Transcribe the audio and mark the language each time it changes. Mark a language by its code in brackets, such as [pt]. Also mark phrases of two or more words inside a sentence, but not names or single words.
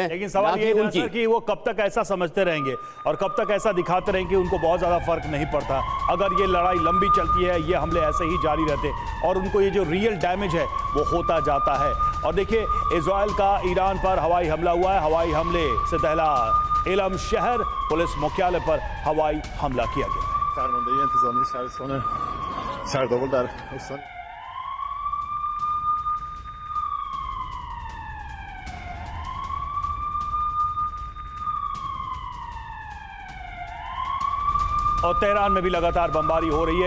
[hi] लेकिन सवाल ये है कि वो कब तक ऐसा समझते रहेंगे और कब तक ऐसा दिखाते रहेंगे, उनको बहुत ज़्यादा फर्क नहीं पड़ता। अगर ये लड़ाई लंबी चलती है, ये हमले ऐसे ही जारी रहते और उनको ये जो रियल डैमेज है वो होता जाता है। और देखिए, इजराइल का ईरान पर हवाई हमला हुआ है। हवाई हमले से पहला इलम शहर पुलिस मुख्यालय पर हवाई हमला किया गया। [fa] فرماندهی انتظامی شهرستان سردابل در استان [hi] और तेहरान में भी लगातार बमबारी हो रही है।